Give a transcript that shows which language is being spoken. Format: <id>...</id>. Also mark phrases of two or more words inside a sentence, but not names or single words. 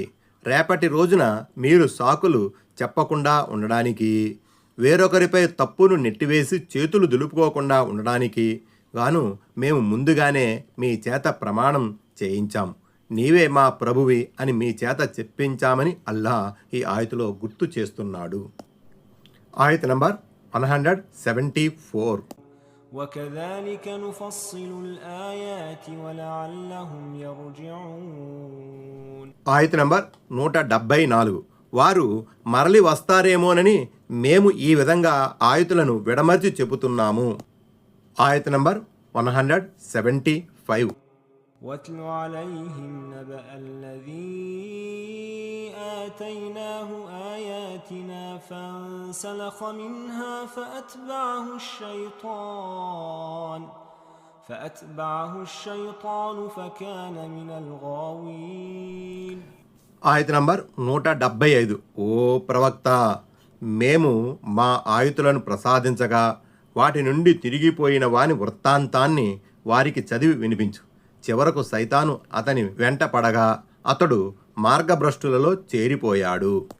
<te>రేపటి రోజున మీరు సాకులు చెప్పకుండా ఉండడానికి, వేరొకరిపై తప్పును నెట్టివేసి చేతులు దులుపుకోకుండా ఉండడానికి గాను మేము ముందుగానే మీ చేత ప్రమాణం చేయించాం. నీవే మా ప్రభువి అని మీ చేత చెప్పించామని అల్లాహ్ ఈ ఆయతులో గుర్తు చేస్తున్నాడు. ఆయత్ నంబర్ 174.</te> <ar>وكذلك نفصل الآيات ولعلهم يرجعون.</ar> <te>ఆయత్ నంబర్ 174. వారు మరలి వస్తారేమోనని మేము ఈ విధంగా ఆయతులను విడమర్చి చెబుతున్నాము. ఆయత్ నంబర్ 175.</te> <ar>واتل عليهم نبأ الذي آتيناه آياتنا فانسلخ منها فأتبعه الشيطان فكان من الغاوين.</ar> <te>ఆయత్ నంబర్ 175. ఓ ప్రవక్త, మేము మా ఆయుతులను ప్రసాదించగా వాటి నుండి తిరిగిపోయిన వాని వృత్తాంతాన్ని వారికి చదివి వినిపించు. చివరకు సైతాను అతని వెంట పడగా అతడు మార్గభ్రష్టులలో చేరిపోయాడు.</te>